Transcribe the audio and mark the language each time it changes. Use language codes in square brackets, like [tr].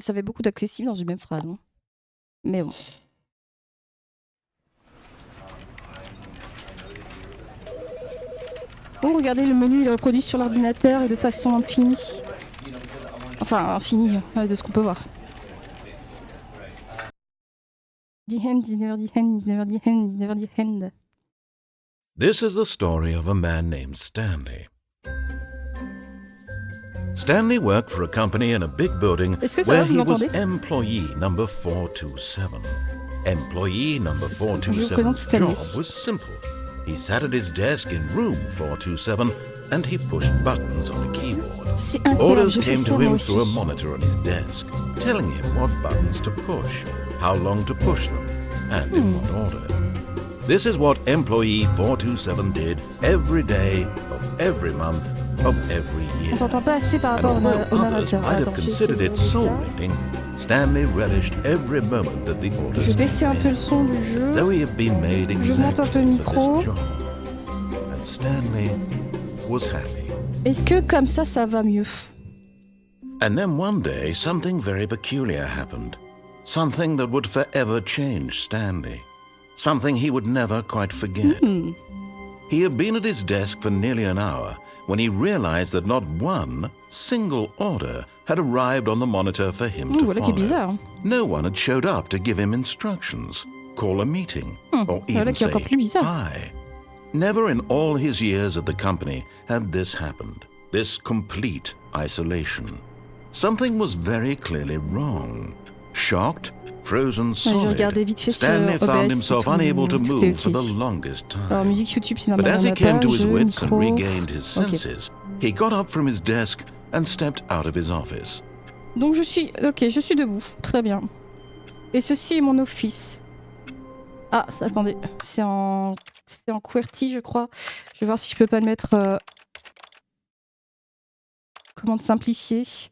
[fr] Ça fait beaucoup d'accessible dans une même phrase. Hein. Mais bon. Oh, regardez, le menu il est reproduit sur l'ordinateur et de façon infinie. Enfin, infinie, de ce qu'on peut voir. [en] The hand, never the hand, never the hand, never the hand. This is the story of a man named Stanley. Stanley worked for a company in a big building where he was employee number 427. Employee number 427's job was simple. He sat at his desk in room 427 and he pushed buttons on a keyboard. Orders came to him through a monitor on his desk, telling him what buttons to push, how long to push them, and in what order. This is what employee 427 did every day of every month of every year. [fr] On t'entend pas assez par rapport au narrateur. [en] Might have considered it soul-lifting, Stanley relished every moment that the orders [fr] Je vais baisser un peu le son du jeu. [en] Though he had been made [fr] Je monte un peu le micro. [en] And Stanley was happy. [fr] Est-ce que comme ça va mieux? [en] And then one day, something very peculiar happened. Something that would forever change Stanley. Something he would never quite forget. He had been at his desk for nearly an hour when he realized that not one single order had arrived on the monitor for him to follow. No one had showed up to give him instructions, call a meeting, or even say hi. Never in all his years at the company had this happened, this complete isolation. Something was very clearly wrong. Shocked, frozen solid, Stanley found himself unable to move for the longest time. But as he came to his wits and regained his senses, he got up from his desk and stepped out of his office. [fr] Donc je suis debout, très bien. Et ceci est mon office. Ah, attendez, c'est en QWERTY je crois. Je vais voir si je peux pas le mettre commande simplifiée.